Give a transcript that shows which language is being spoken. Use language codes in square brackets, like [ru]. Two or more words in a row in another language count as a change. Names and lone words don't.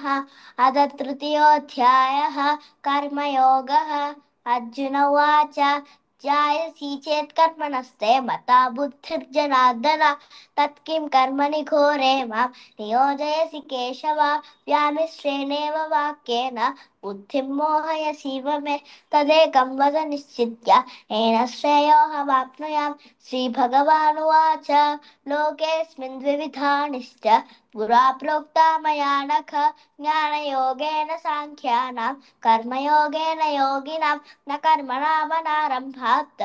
[sa] అద తృతీయోధ్యాయ కర్మయోగ. అర్జున ఉవాచ ధ్యాయసి చేత్ కర్మణస్తే మతా బుద్ధిర్జనార్దన తత్కిం కర్మణి ఘోరే మాం నియోజయసి కేశవ వ్యామిశ్రేణేవ వాక్యేన బుద్ధిం మోహయसीव मे तदेकं वद निश्चित्य येन श्रेयोऽहमाप्नुयाम् श्रीभगवानुवाच लोकेऽस्मिन् द्विविधा निश्च पुरा प्रोक्ता मया नख ज्ञानयोगेन साङ्ख्यानां कर्मयोगेन योगिनां न कर्मणामनारम्भात्